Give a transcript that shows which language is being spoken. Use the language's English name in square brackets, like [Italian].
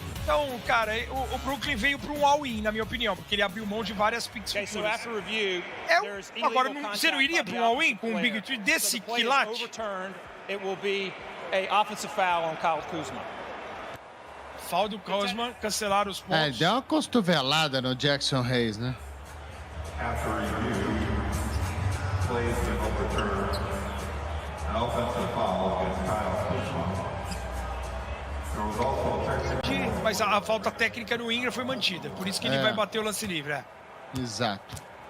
[Portuguese] Então, cara, o Brooklyn veio para um all-in, na minha opinião, porque ele abriu mão de várias picks futuras. Agora, você não iria para um all-in com um Big Three desse quilate? Foul do Kuzma, cancelaram os pontos. Ele deu uma cotovelada no Jackson Hayes, né? [English] After review, plays been overturned. An offensive foul against Kyle Kuzma. There was also a technical... [Portuguese] Mas a falta técnica no Ingram foi mantida, por isso que ele vai bater o lance livre. Exato.